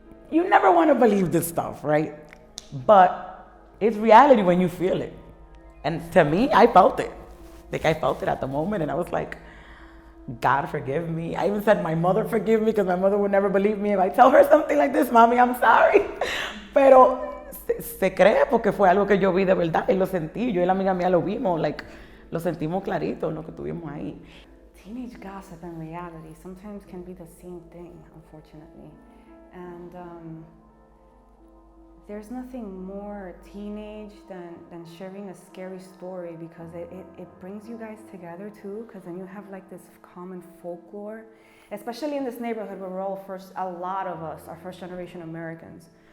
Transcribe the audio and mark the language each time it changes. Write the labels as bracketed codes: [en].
[en] You never want to believe this stuff, right? But it's reality when you feel it. And to me, I felt it. Like I felt it at the moment, and I was like, God forgive me. I even said, my mother forgive me, because my mother would never believe me if I tell her something like this. Mommy, I'm sorry. [es] Pero se cree porque fue algo que yo vi de verdad y lo sentí. Yo y la amiga mía lo vimos, like, lo sentimos clarito, lo que tuvimos ahí. [en] Teenage gossip and reality sometimes can be the same thing, unfortunately. And there's nothing more teenage than sharing a scary story, because it brings you guys together too, because then you have like this common folklore, especially in this neighborhood where we're all a lot of us are first generation Americans.